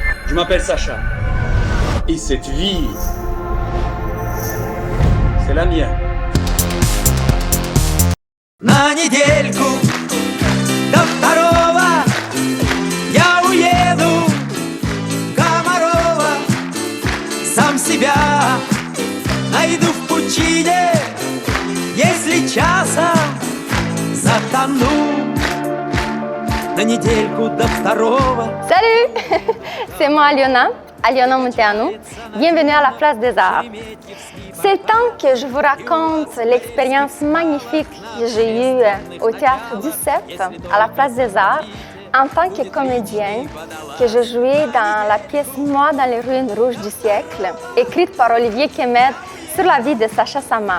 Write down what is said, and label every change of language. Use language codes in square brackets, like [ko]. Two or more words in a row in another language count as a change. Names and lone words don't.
[fr] Je m'appelle Sacha. Et cette vie, c'est la mienne. [ru] На недельку до второго я уеду в Комарова. Сам себя найду в пучине, если часом затону. На недельку до второго. [fr] Salut! C'est moi Aliona Munteanu. Bienvenue à la Place des Arts. C'est le temps que je vous raconte l'expérience magnifique que j'ai eue au Théâtre du Cep, à la Place des Arts, en tant que comédienne, que je jouais dans la pièce Moi dans les ruines rouges du siècle, écrite par Olivier Kemed sur la vie de Sacha Samar.